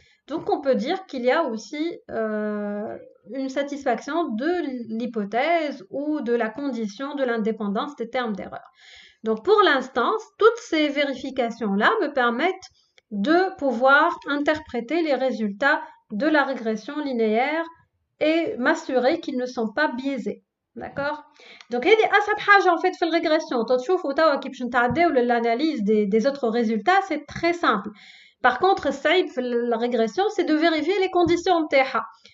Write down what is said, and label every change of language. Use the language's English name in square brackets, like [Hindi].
[French] Donc, on peut dire qu'il y a aussi une satisfaction de l'hypothèse ou de la condition de l'indépendance des termes d'erreur. Donc, pour l'instant, toutes ces vérifications-là me permettent de pouvoir interpréter les résultats de la régression linéaire et m'assurer qu'ils ne sont pas biaisés. D'accord? Donc, [Arabic] هذه أصعب حاجة [French] en fait [Arabic] في الرégression. تشوفوا توا كي باش نتعداو للanalyse [French] des autres résultats, c'est très simple. Par contre, [Arabic] الصعيب في [French] la régression, c'est de vérifier les conditions [Arabic] نتاعها.